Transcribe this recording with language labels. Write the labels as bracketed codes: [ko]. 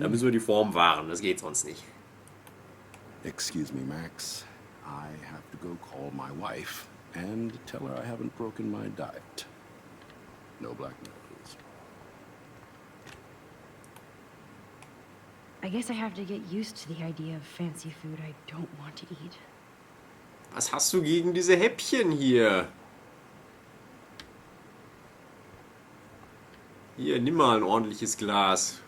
[de] Da müssen wir die Form wahren, das geht sonst nicht. [en] Excuse me, Max. I have to go call my wife and tell her I haven't broken my diet. No blackmail, please. I guess I have to get used to the idea of fancy food I don't want to eat. [de] Was hast du gegen diese Häppchen hier? Hier, nimm mal ein ordentliches Glas.